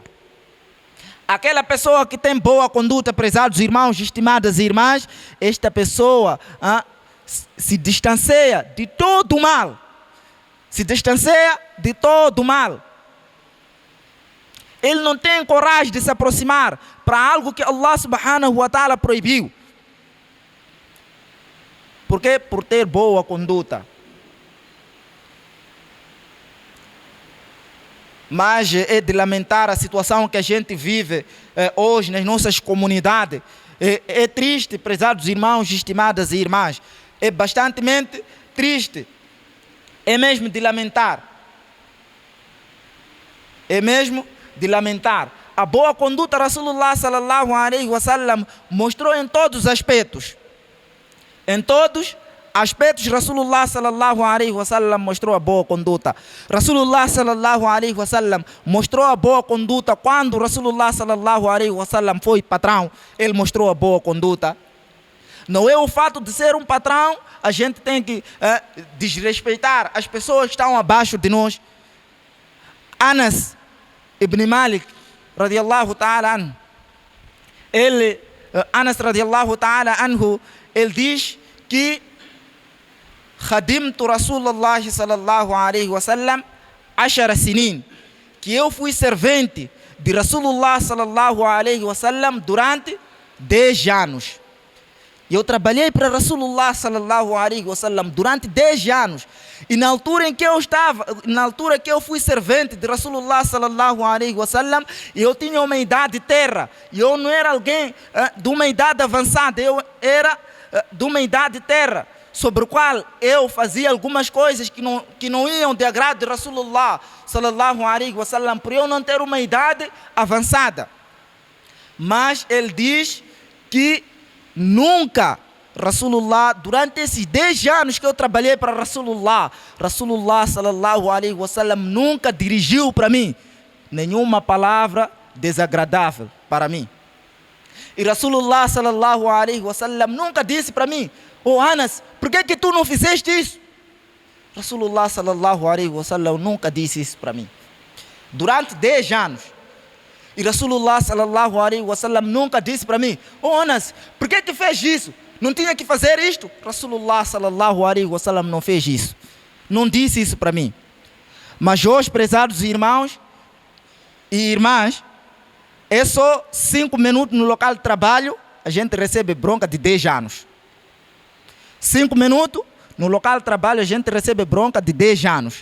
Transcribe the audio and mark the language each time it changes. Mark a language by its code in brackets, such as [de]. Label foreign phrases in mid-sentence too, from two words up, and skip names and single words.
[pt] Aquela pessoa que tem boa conduta, prezados irmãos, estimadas irmãs, esta pessoa se distancia de todo o mal. Se distancia de todo o mal. Ele não tem coragem de se aproximar para algo que [ar] الله سبحانه وتعالى [pt] proibiu. Por quê? Por ter boa conduta. Mas é de lamentar a situação que a gente vive hoje nas nossas comunidades. É triste, prezados irmãos, estimadas irmãs. É bastante triste. É mesmo de lamentar. é mesmo de lamentar. A boa conduta [ar] رسول الله صلى الله عليه وسلم [pt] mostrou em todos os aspectos. Em todos aspectos [ar] رسول الله صلى الله عليه وسلم [pt] mostrou a boa conduta. [ar] رسول الله صلى الله عليه وسلم [pt] mostrou a boa conduta quando [ar] رسول الله صلى الله عليه وسلم [pt] foi patrão. Ele mostrou a boa conduta. Não é o fato de ser um patrão, a gente tem que desrespeitar as pessoas que estão abaixo de nós. [ar] أنس بن مالك رضي الله تعالى عنه، أنس رضي الله تعالى عنه, [pt] ele diz que [ar] خدمت رسول الله صلى الله عليه وسلم عشر سنين, [pt] que eu fui servente de [ar] رسول الله صلى الله عليه وسلم [pt] durante 10 anos. Eu trabalhei para [ar] رسول الله صلى الله عليه وسلم [pt] durante 10 anos. E na altura em que eu estava, na altura que eu fui servente de [ar] رسول الله صلى الله عليه وسلم, [pt] eu tinha uma idade terra. Eu não era alguém de uma idade avançada, eu era de uma idade terra, sobre o qual eu fazia algumas coisas que não iam de agrado de [ar] رسول الله صلى الله عليه وسلم, [pt] por eu não ter uma idade avançada. Mas ele diz que nunca Rasulullah, durante esses 10 anos que eu trabalhei para [ar] رسول الله صلى الله عليه وسلم [pt] nunca dirigiu para mim nenhuma palavra desagradável para mim. E [ar] رسول الله صلى الله عليه وسلم [pt] nunca disse para mim: "Oh Anas, por que tu não fizeste isso?" [ar] رسول الله صلى الله عليه وسلم [pt] nunca disse isso para mim. Durante 10 anos. E [ar] رسول الله صلى الله عليه وسلم [pt] nunca disse para mim: "Oh Anas, por que fez isso? Não tinha que fazer isto?" [ar] رسول الله صلى الله عليه وسلم [pt] não fez isso. Não disse isso para mim. Mas hoje, prezados irmãos e irmãs, é só 5 minutos no local de trabalho, a gente recebe bronca de 10 anos. 5 minutos no local de trabalho, a gente recebe bronca de 10 anos.